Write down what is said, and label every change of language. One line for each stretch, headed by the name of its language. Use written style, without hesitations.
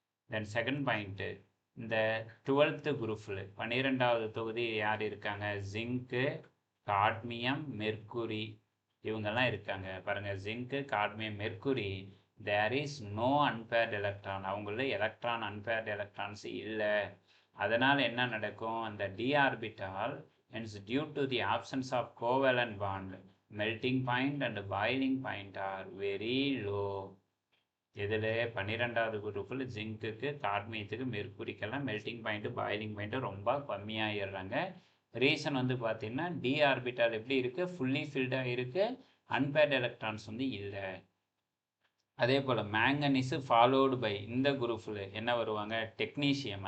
Tamil: Then second point, இந்த 12th குரூப்பில் 12வது தொகுதி யார் இருக்காங்க, ஜிங்க்கு, காட்மியம், மெர்க்குரி, இவங்கெல்லாம் இருக்காங்க பாருங்கள்.
English: Zinc, cadmium, mercury, there is no unpaired electron.
Tamil: அவங்கள எலக்ட்ரான் அன்பேர்டு எலக்ட்ரான்ஸ் இல்லை. அதனால் என்ன நடக்கும், அந்த D orbital
English: hence due to the absence of covalent bond melting point and boiling point are very low.
Tamil: இதில் 12வது குரூப்பில் ஜிங்க்குக்கு, காட்மியத்துக்கு, மெர்க்குரிக்கெல்லாம் மெல்ட்டிங் பாயிண்ட்டு பாயிலிங் பாயிண்ட்டு ரொம்ப கம்மியாகிடுறாங்க. ரீசன் வந்து பார்த்தீங்கன்னா டி ஆர்பிட்டால் எப்படி இருக்குது, ஃபுல்லி ஃபில்டாக இருக்குது, அன்பேர்டு எலக்ட்ரான்ஸ் வந்து இல்லை. அதே போல் மேங்கனீஸு ஃபாலோடு பை இந்த குரூப்பில் என்ன வருவாங்க, டெக்னீஷியம்.